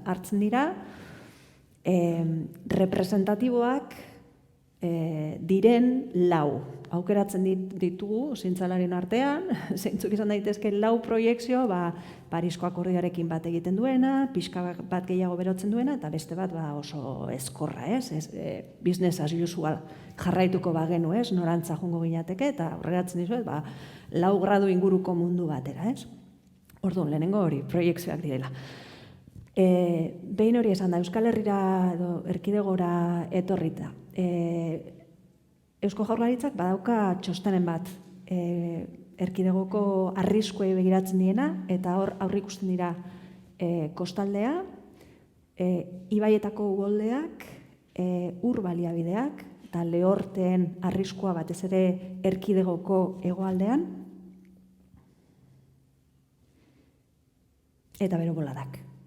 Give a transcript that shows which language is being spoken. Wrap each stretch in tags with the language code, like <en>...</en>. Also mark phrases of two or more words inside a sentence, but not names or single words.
<eu>Hartzen dira, representatiboak diren lau. Aukeratzen ditugu, zientzialarien artean, zeintzuk izan daitezke lau proiekzio, Parisko akordioarekin bat egiten duena, pixka bat gehiago berotzen duena, eta beste bat oso ezkorra, ez?</eu> <en>Business as usual</en> <eu>jarraituko bagenu, ez? Norantza joango ginateke, eta aurreratzen dizuet, 4 gradu inguruko mundu batera, ez? Orduan, lehenengo hori, proiekzioak direla. Behin hori esan da, Euskal Herrira edo erkidegora etorrita. Eusko Jaurlaritzak badauka txostenen bat erkidegoko arriskuei begiratzen diena, eta hor aurreikusten dira kostaldea, ibaietako uholdeak, ur baliabideak, eta lehorteen arriskua batez ere erkidegoko hegoaldean, eta beroboladak.</eu>